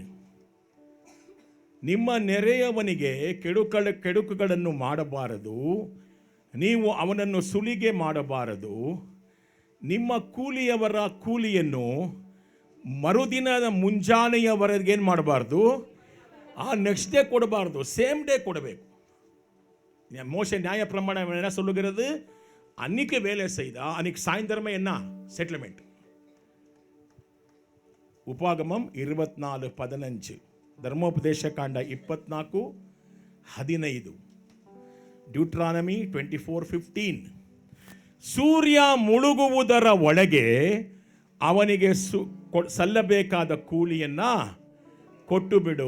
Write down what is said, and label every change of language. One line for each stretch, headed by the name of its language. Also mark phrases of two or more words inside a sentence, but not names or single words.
Kannada: ನಿಮ್ಮ ನೆರೆಯವನಿಗೆ ಕೆಡುಕುಗಳನ್ನು ಮಾಡಬಾರದು, ನೀವು ಅವನನ್ನು ಸುಲಿಗೆ ಮಾಡಬಾರದು, ನಿಮ್ಮ ಕೂಲಿಯವರ ಕೂಲಿಯನ್ನು ಮರುದಿನದ ಮುಂಜಾನೆಯವರೆಗೆ ಏನು ಮಾಡಬಾರ್ದು? ಆ
English: next day
Kannada: ಕೊಡಬಾರ್ದು,
English: same day
Kannada: ಕೊಡಬೇಕು.
Tamil: மோசே நியாய பிரமாணம் என்ன சொல்லுகிறது? அன்னைக்கு வேலை செய்தா அன்னைக்கு சாயந்தரமே என்ன செட்டில்மெண்ட்.
Kannada: ಉಪಾಗಮಂ 24:15, ಧರ್ಮೋಪದೇಶ ಕಾಂಡ 24:15, ಡ್ಯೂಟ್ರಾನಮಿ 24:15. ಸೂರ್ಯ ಮುಳುಗುವುದರ ಒಳಗೆ ಅವನಿಗೆ ಸಲ್ಲಬೇಕಾದ ಕೂಲಿಯನ್ನ ಕೊಟ್ಟು ಬಿಡು.